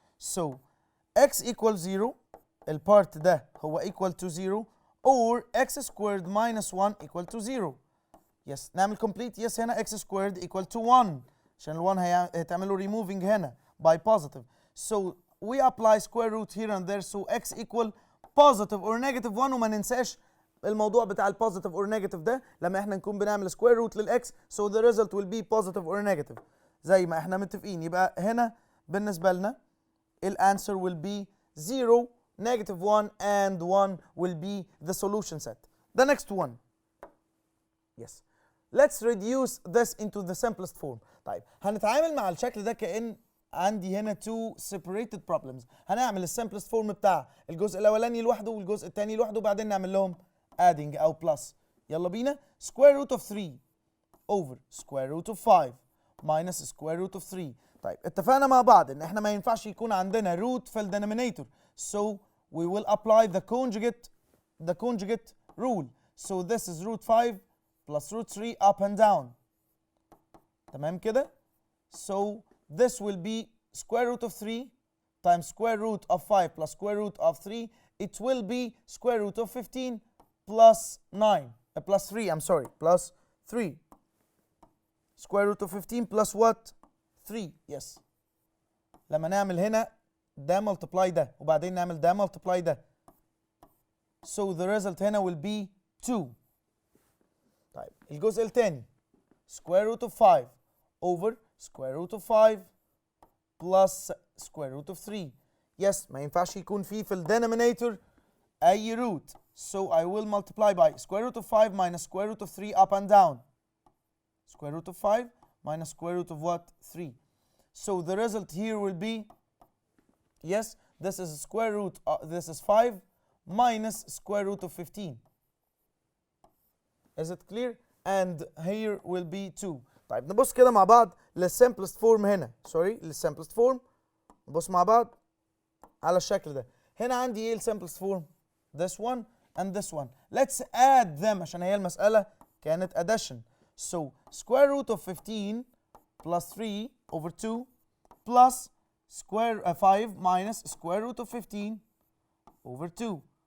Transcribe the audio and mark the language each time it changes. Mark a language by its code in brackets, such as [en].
[en] So x equals 0, [ar] البارت ده هو [en] equal to 0, or x squared minus 1 equal to 0. Yes, نعمل complete. Yes, هنا x squared equal to 1 [ar] عشان ال 1 هتعمله [en] removing هنا by positive. So we apply square root here and there, so x equal positive or negative 1. [ar] وما ننساش الموضوع بتاع ال [en] positive or negative [ar] ده لما احنا نكون بنعمل square root لل x, [en] so the result will be positive or negative [ar] زي ما احنا متفقين. يبقى هنا بالنسبة لنا [en] ال answer will be 0, negative 1 and 1 will be the solution set. The next one. Yes. Let's reduce this into the simplest form. [ar] طيب هنتعامل مع الشكل ده كأن عندي هنا [en] two separated problems. [ar] هنعمل الsimplest form بتاع الجزء الأولاني لوحده والجزء الثاني لوحده وبعدين نعمل لهم adding أو plus. يلا بينا. [en] Square root of 3 over square root of 5 minus square root of 3. [ar] طيب اتفقنا مع بعض ان احنا ما ينفعش يكون عندنا root في denominator. [en] So we will apply the conjugate rule. So this is root 5 plus root 3 up and down. [ar] تمام كده? [en] So this will be square root of 3 times square root of 5 plus square root of 3, it will be square root of 15 plus 9, plus 3, I'm sorry, plus 3. Square root of 15 plus what? 3, yes. [ar] لما نعمل هنا ده multiply ده وبعدين نعمل ده multiply ده. [en] So the result هنا will be 2. [ar] طيب الجزء الثاني [en] square root of 5 over square root of 5 plus square root of 3. [ar] Yes, ما ينفعش يكون في ال denominator أي root. [en] So I will multiply by square root of 5 minus square root of 3 up and down. Square root of 5 minus square root of what? 3. So the result here will be, yes, this is square root, this is 5 minus square root of 15. Is it clear? And here will be 2. [ar] طيب نبص كده مع بعض للsimplest form هنا. سوري للsimplest form. نبص مع بعض على الشكل ده. هنا عندي ايه [en] الsimplest form؟ This one and this one. Let's add them [ar] عشان هي المسألة كانت [en] addition. So square root of 15 plus 3 over 2 plus square 5 minus square root of 15 over 2.